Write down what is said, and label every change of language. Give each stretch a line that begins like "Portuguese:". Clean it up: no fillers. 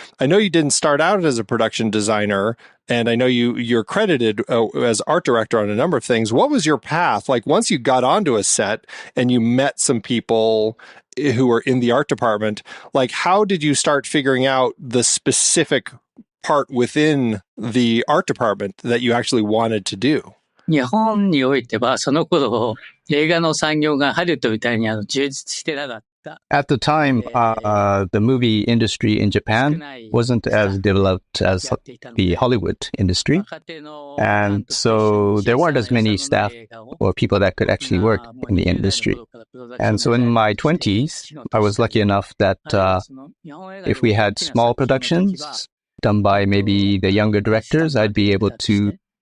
English: I know you didn't start out as a production designer, and I know you're credited as art director on a number of things. What was your path? Once you got onto a set and you met some people who were in the art department, how did you start figuring out the specific part within the art department that you actually wanted to do?
Japanese: 日本においては、その頃、映画の産業がハリウッドみたいに充実してなかった。
English: At the time, the movie industry in Japan wasn't as developed as the Hollywood industry. And so there weren't as many staff or people that could actually work in the industry. And so in my 20s, I was lucky enough that if we had small productions done by maybe the younger directors, I'd be able to